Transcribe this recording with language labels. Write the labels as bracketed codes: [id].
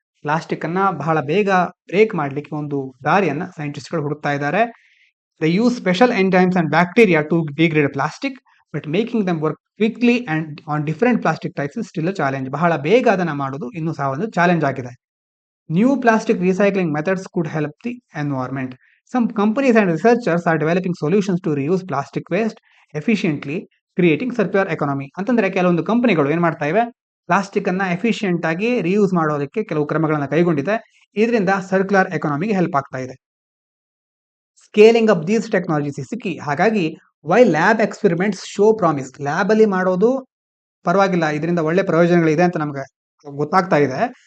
[kn] Plastic ಅನ್ನ ಬಹಳ ಬೇಗ ಬ್ರೇಕ್ ಮಾಡ್ಲಿಕ್ಕೆ ಒಂದು ದಾರಿಯನ್ನ ಸೈಂಟಿಸ್ಟ್ಗಳು ಹುಡುಕ್ತಾ ಇದ್ದಾರೆ. [en] They use special enzymes and bacteria to degrade plastic, but making them work quickly and on different plastic types is still a challenge. [kn] ಬಹಳ ಬೇಗ ಅದನ್ನ ಮಾಡೋದು ಇನ್ನೂ ಸಹ ಒಂದು ಚಾಲೆಂಜ್ ಆಗಿದೆ. [en] New plastic recycling methods could help the environment. Some companies and researchers are developing solutions to reuse plastic waste efficiently, creating circular economy. [kn] ಅಂತಂದ್ರೆ ಕೆಲವೊಂದು ಕಂಪನಿಗಳು ಏನ್ ಮಾಡ್ತಾ ಇವೆ, ಪ್ಲಾಸ್ಟಿಕ್ ಅನ್ನ ಎಫಿಷಿಯಂಟ್ ಆಗಿ ರಿಯೂಸ್ ಮಾಡೋದಕ್ಕೆ ಕೆಲವು ಕ್ರಮಗಳನ್ನ ಕೈಗೊಂಡಿದೆ. ಇದರಿಂದ ಸರ್ಕ್ಯುಲರ್ ಎಕಾನಮಿಗೆ ಹೆಲ್ಪ್ ಆಗ್ತಾ ಇದೆ. [en] Scaling up these technologies is key. [kn] ಹಾಗಾಗಿ [en] while lab experiments show promise, [kn] lab ಅಲ್ಲಿ ಮಾಡೋದು ಪರವಾಗಿಲ್ಲ, ಇದರಿಂದ ಒಳ್ಳೆ ಪ್ರಯೋಜನಗಳಿದೆ ಅಂತ ನಮ್ಗೆ ಗೊತ್ತಾಗ್ತಾ ಇದೆ.